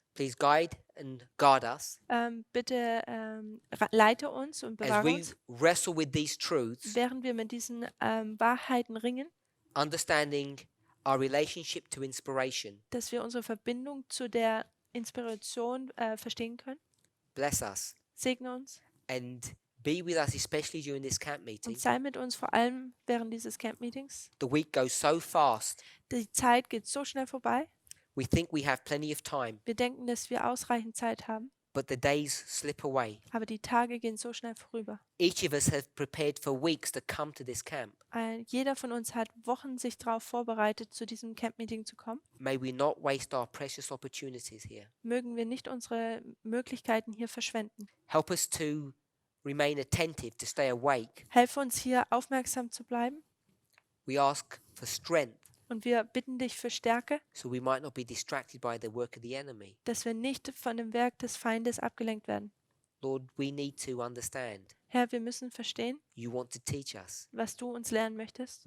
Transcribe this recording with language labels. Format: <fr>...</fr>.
<en>Please guide and guard us</en> <de>Bitte leite uns und</de> <en>as</en> <de>bewahre</de> <en>we</en> <de>uns,</de> <en>wrestle with these truths,</en> <de>während wir mit diesen Wahrheiten ringen,</de> <en>understanding our relationship to inspiration.</en> <de>dass wir unsere Verbindung zu der Inspiration verstehen können.</de> <en>Bless us</en> <de>Segne uns</de> <en>and be with us, especially during this camp meeting.</en> <de>und sei mit uns, vor allem während dieses Camp-Meetings.</de> <en>The week goes so fast.</en> <de>Die Zeit geht so schnell vorbei.</de> <en>We think we have plenty of time,</en> <de>Wir denken, dass wir ausreichend Zeit haben,</de> <en>but the days slip away.</en> <de>aber die Tage gehen so schnell vorüber.</de> <en>Each of us have prepared for weeks to come to this camp.</en> <de>Jeder von uns hat Wochen sich darauf vorbereitet, zu diesem Camp-Meeting zu kommen.</de> <en>May we not waste our precious opportunities here.</en> <de>Mögen wir nicht unsere Möglichkeiten hier verschwenden.</de> <en>Help us to remain attentive, to stay awake.</en> <de>Helfe uns hier aufmerksam zu bleiben</de> <en>We ask for strength</en> <de>und wir bitten dich für Stärke,</de> <en>so we might not be distracted by the work of the enemy.</en> <de>dass wir nicht von dem Werk des Feindes abgelenkt werden.</de> <en>Lord, we need to understand.</en> <de>Herr, wir müssen verstehen,</de> <en>You want to teach us.</en> <de>was du uns lernen möchtest.</de>